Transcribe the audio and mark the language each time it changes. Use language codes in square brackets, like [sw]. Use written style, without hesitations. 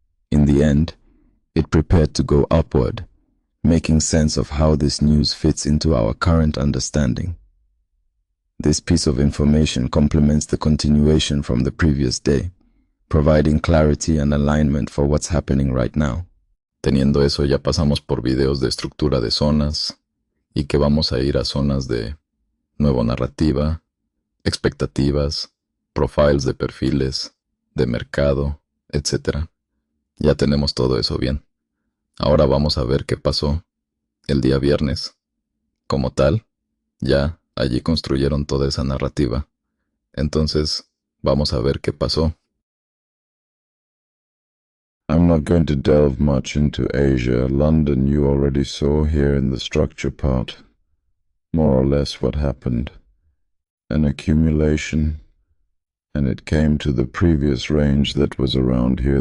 [en] In the end, it prepared to go upward, making sense of how this news fits into our current understanding. This piece of information complements the continuation from the previous day, providing clarity and alignment for what's happening right now. [es] Teniendo eso, ya pasamos por videos de estructura de zonas y que vamos a ir a zonas de nuevo narrativa, expectativas, profiles de perfiles, de mercado, etc. Ya tenemos todo eso bien. Ahora vamos a ver qué pasó el día viernes. Como tal, ya allí construyeron toda esa narrativa. Entonces, vamos a ver qué pasó. [en] I'm not going to delve much into Asia. London you already saw here in the structure part. More or less what happened. An accumulation, and it came to the previous range that was around here.